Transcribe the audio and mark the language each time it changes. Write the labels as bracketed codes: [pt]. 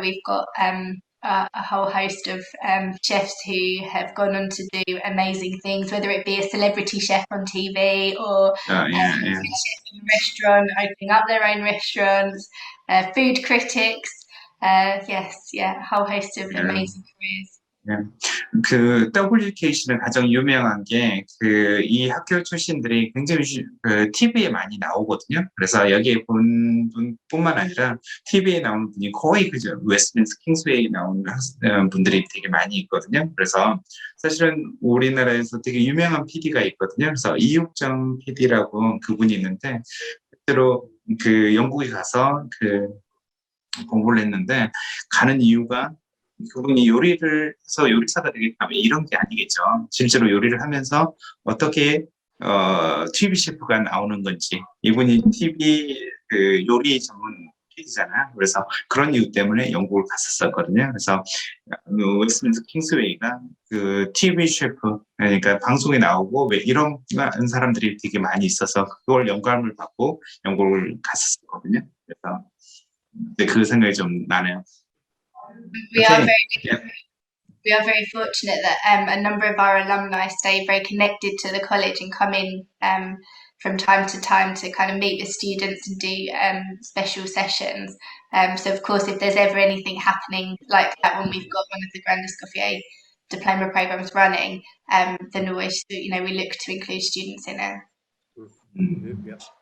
[en] We've got a whole host of chefs who have gone on to do amazing things, whether it be a celebrity chef on TV or a chef in a restaurant, opening up their own restaurants, food critics. Yes, yeah, a whole host of amazing careers. [ko] 그 WKC는 가장 유명한 게 이 학교 출신들이 굉장히 TV에 많이 나오거든요. 그래서 여기에 본 분뿐만 아니라 TV에 나오는 분이 거의 그죠. 웨스트민스터 킹스웨이 나오는 분들이 되게 많이 있거든요. 그래서 사실은 우리나라에서 되게 유명한 PD가 있거든요. 그래서 이육정 PD라고 그분이 있는데 실제로 그 영국에 가서 그 공부를 했는데 가는 이유가 그분이 요리를 해서 요리사가 되겠다 이런 게 아니겠죠. 실제로 요리를 하면서 어떻게 TV 셰프가 나오는 건지 이분이 TV 그 요리 전문 PD잖아요. 그래서 그런 이유 때문에 영국을 갔었거든요. 그래서 웨스트민스터 킹스웨이가 그 TV 셰프 그러니까 방송에 나오고 왜 이런 사람들이 되게 많이 있어서 그걸 영감을 받고 영국을 갔었거든요. 그래서 그 생각이 좀 나네요. [en] We are very fortunate that a number of our alumni stay very connected to the college and come in from time to time to kind of meet with students and do special sessions. So of course, if there's ever anything happening like that when we've got one of the Grand Escoffier diploma programs running, then always we look to include students in it.